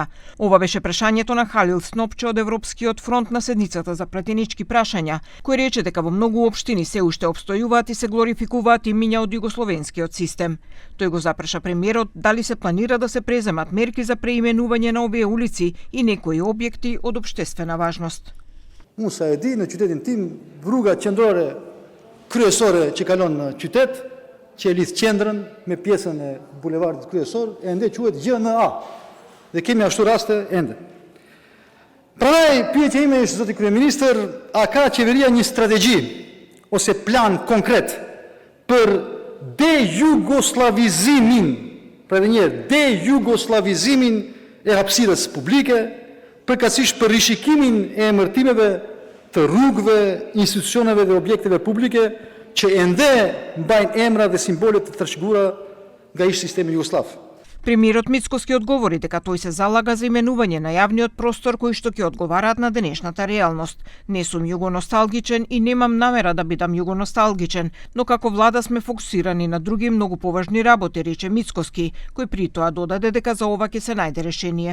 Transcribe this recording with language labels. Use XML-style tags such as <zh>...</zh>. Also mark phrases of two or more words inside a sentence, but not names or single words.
<mk>Ова беше прашањето на Халил Снопче од Европскиот фронт на седницата за пратенички прашања, кој рече дека во многу општини се уште обстојуваат и се глорификуваат имиња од југословенскиот систем. Тој го запраша премиерот дали се планира да се преземат мерки за преименување на овие улици и некои објекти од општествена важност.</mk> <sq>Unë sa e di, në qytetin tim, rruga qendrore kryesore që kalon në qytet, që e lidh qendrën me pjesën e bulevardit kryesor, ende quhet GNA. Dhe kemi ashtu raste ende. Prandaj pyetja ime është, zoti kryeministër, a ka qeveria një strategji ose plan konkret për dejugoslavizimin, pra edhe një herë, dejugoslavizimin e hapësirës publike, përkatësisht për rishikimin e emërtimeve të rrugëve, institucioneve dhe objekteve publike që ende mbajnë emra dhe simbole të trashëguara nga ish sistemi Jugosllav.</sq> <mk>Премиерот Мицкоски одговори дека тој се залага за именување на јавниот простор кои што ќе одговараат на денешната реалност. Не сум југоносталгичен и немам намера да бидам југоносталгичен, но како влада сме фокусирани на други многу поважни работи, рече Мицкоски, кој при тоа додаде дека за ова ќе се најде решение.</mk>